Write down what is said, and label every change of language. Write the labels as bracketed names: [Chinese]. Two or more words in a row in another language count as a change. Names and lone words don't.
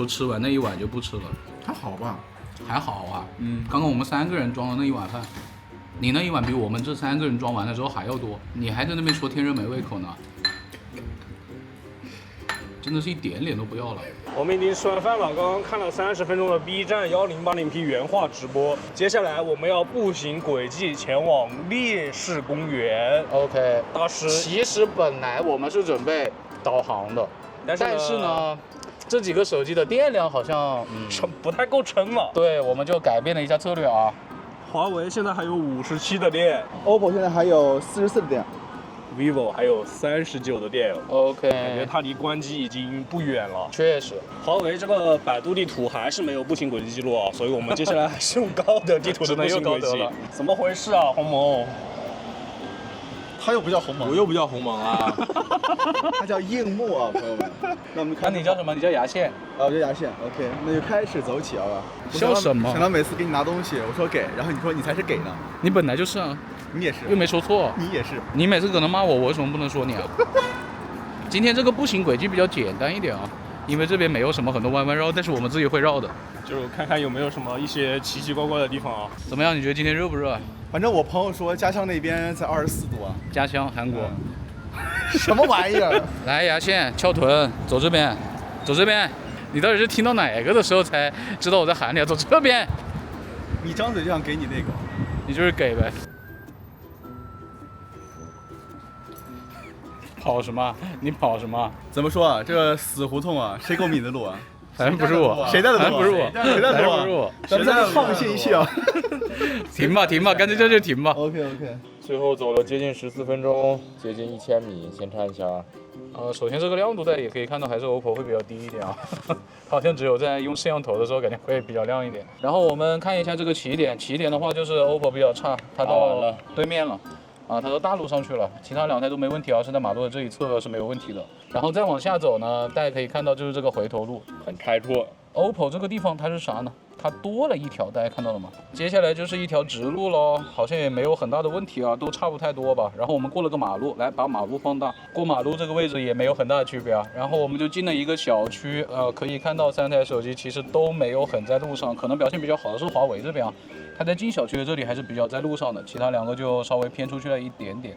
[Chinese] 還好吧，還好啊。剛剛我們3個人裝的那一碗飯，你那一碗比我們這3個人裝完的時候還要多，你還在那邊說天熱沒胃口呢，真的是一點臉都不要了。我們已經吃完飯了，剛剛看了30分鐘的 B 站 1080P 原畫直播，接下來我們要步行軌跡前往烈士公園。 OK，大师，其實本來我们是準備導航的，但是呢，這幾個手機的電量好像不太夠撐了。對，我們就改變了一下策略啊。華為現在還有57的電，OPPO 現在還有44的電。 vivo 還有39的電，OK，感覺它離關機已經不遠了。確實，華為這個百度地圖還是沒有步行軌跡記錄啊，所以我們接下來還是用高德地圖的步行軌跡。怎麼回事啊，鴻蒙？他又不叫鴻蒙，我又不叫鴻蒙啊，他叫硬木啊，朋友們。那我們看，那你叫什麼？你叫牙線。啊，我叫牙線。OK， 那就開始走起啊吧。笑什麼？想到每次給你拿東西，我說給，然後你說你才是給呢。你本來就是啊。你也是，又沒說錯，你也是。你每次可能罵我，我為什麼不能說你啊？今天這個步行軌跡比較簡單一點啊，因為這邊沒有什麼很多彎彎繞，但是我們自己會繞的。就看看有沒有什麼一些奇奇怪怪的地方啊。怎麼樣？你覺得今天熱不熱？反正我朋友說家鄉那邊才24度啊。家鄉韓國。什麼玩意兒？來，牙線翹臀，走這邊，走這邊。你到底是聽到哪個的時候才知道我在喊你啊？走這邊。你張嘴就想給你那個，你就是給唄。跑什麼？你跑什麼？怎么说啊？这个死胡同啊，谁给我抿的路啊？咱不是我，谁带的路？咱不是我，谁带的路？不是我。咱们在这畅信一气啊！停吧，停吧，干脆这就停吧。 OK。最後走了接近14分鐘，接近1000米，先看一下。首先這個亮度大家也可以看到，還是 OPPO 會比較低一點啊，好像只有在用攝像頭的時候感覺會比較亮一點。然後我們看一下這個起點，起點的話就是 OPPO 比較差，它到對面了。它到大路上去了，其他2台都沒問題啊，是在馬路的這一側是沒有問題的。然後再往下走呢，大家可以看到就是這個回頭路，很開拓。 OPPO 這個地方它是啥呢？它多了一條，大家看到了嗎？接下來就是一條直路咯，好像也沒有很大的問題啊，都差不太多吧。然後我們過了個馬路，來把馬路放大，過馬路這個位置也沒有很大的區別啊。然後我們就進了一個小區，可以看到3台手機其實都沒有很在路上，可能表現比較好的是華為這邊啊。它在進小區的這裡還是比較在路上的，其他2個就稍微偏出去了一點點。